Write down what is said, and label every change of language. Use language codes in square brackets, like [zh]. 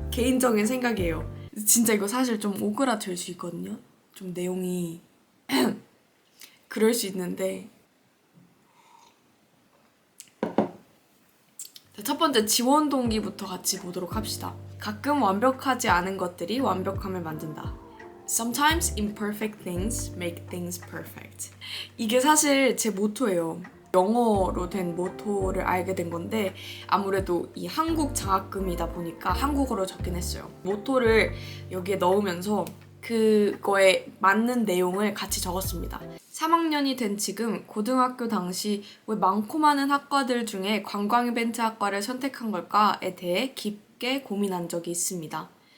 [ko] 개인적인 생각이에요. 진짜 이거 사실 좀 오그라들 수 있거든요. 좀 내용이 그럴 수 있는데 첫 번째 지원 동기부터 같이 보도록 합시다. 가끔 완벽하지 않은 것들이 완벽함을 만든다. [en] Sometimes imperfect things make things perfect. [ko] 이게 사실 제 모토예요. 영어로 된 모토를 알게 된 건데 아무래도 이 한국 장학금이다 보니까 한국어로 적긴 했어요. 모토를 여기에 넣으면서 그거에 맞는 내용을 같이 적었습니다. 3학년이 된 지금 고등학교 당시 왜 많고 많은 학과들 중에 관광 이벤트 학과를 선택한 걸까에 대해 깊게 고민한 적이 있습니다.